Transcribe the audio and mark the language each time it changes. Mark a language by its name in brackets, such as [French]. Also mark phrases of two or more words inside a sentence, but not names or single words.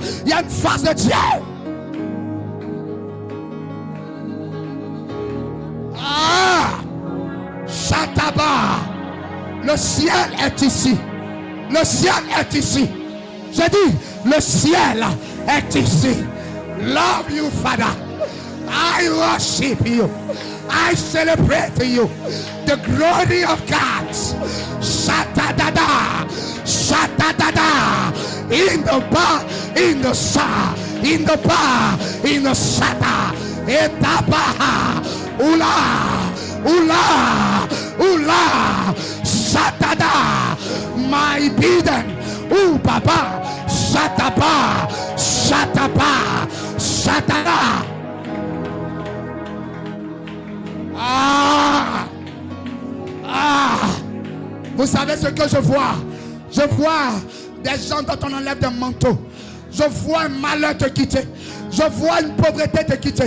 [French] Il y a une force de Dieu. Ah! Shataba! Le ciel est ici. Le ciel est ici. Je dis, le ciel est ici. [English] Love you, Father. I worship you. I celebrate you. The glory of God. Shatadada. Shatadada. In the bar, in the sa. In the bar, in the sata. Etabaha. Ula. Ula. Ula. Satada, my bidden, Baba, Sataba, Sataba, Satana. [French] Vous savez ce que je vois? Je vois des gens dont on enlève des manteaux. Je vois un malheur te quitter. Je vois une pauvreté te quitter.